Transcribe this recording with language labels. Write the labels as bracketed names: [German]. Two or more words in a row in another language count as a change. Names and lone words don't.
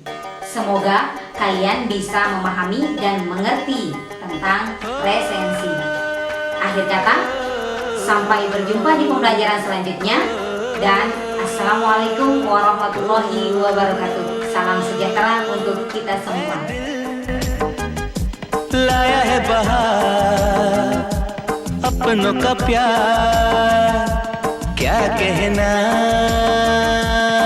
[Indonesian] Semoga kalian bisa memahami dan mengerti tentang resensi. Akhir kata, sampai berjumpa di pembelajaran selanjutnya, dan [Arabic] السلام عليكم ورحمة الله وبركاته. [Indonesian] Salam sejahtera untuk kita semua. [Hindi] लाया है बहार अपनों का प्यार, क्या कहना।